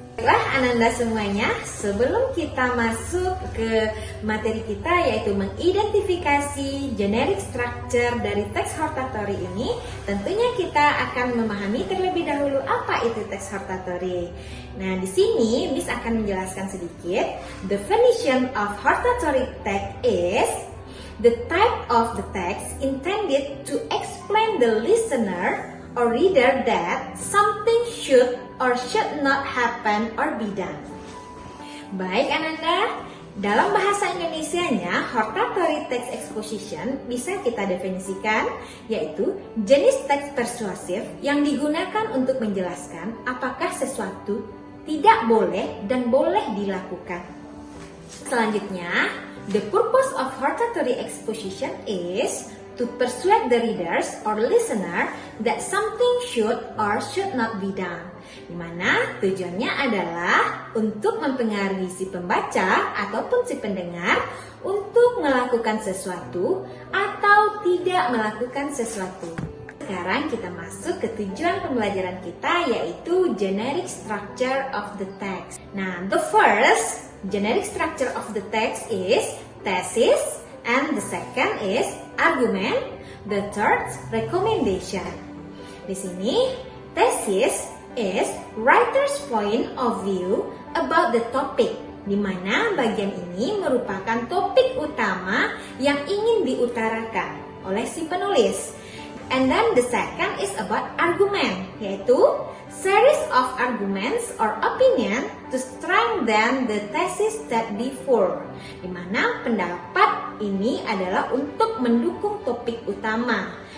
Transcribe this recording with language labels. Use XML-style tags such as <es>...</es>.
<id>Baiklah Ananda semuanya, sebelum kita masuk ke materi kita yaitu mengidentifikasi generic structure dari teks hortatory ini, tentunya kita akan memahami terlebih dahulu apa itu teks hortatory. Nah, di sini Miss akan menjelaskan sedikit.</id> <en>Definition of hortatory text is the type of the text intended to explain the listener or reader that something should or should not happen or be done.</en> <id>Baik Ananda, dalam bahasa Indonesianya, hortatory text exposition bisa kita definisikan yaitu jenis teks persuasif yang digunakan untuk menjelaskan apakah sesuatu tidak boleh dan boleh dilakukan. Selanjutnya,</id> <en>the purpose of hortatory exposition is to persuade the readers or listener that something should or should not be done.</en> <id>Di mana tujuannya adalah untuk mempengaruhi si pembaca ataupun si pendengar untuk melakukan sesuatu atau tidak melakukan sesuatu. Sekarang kita masuk ke tujuan pembelajaran kita yaitu</id> <en>generic structure of the text. Nah, the first generic structure of the text is thesis, and the second is argument, the third recommendation.</en> <id>Di sini,</id> <en>thesis is writer's point of view about the topic,</en> <id>di mana bagian ini merupakan topik utama yang ingin diutarakan oleh si penulis.</id> <en>And then the second is about argument,</en> <id>yaitu</id> <en>series of arguments or opinion to strengthen the thesis that before,</en> <id>di mana pendapat ini adalah untuk mendukung topik utama.</id>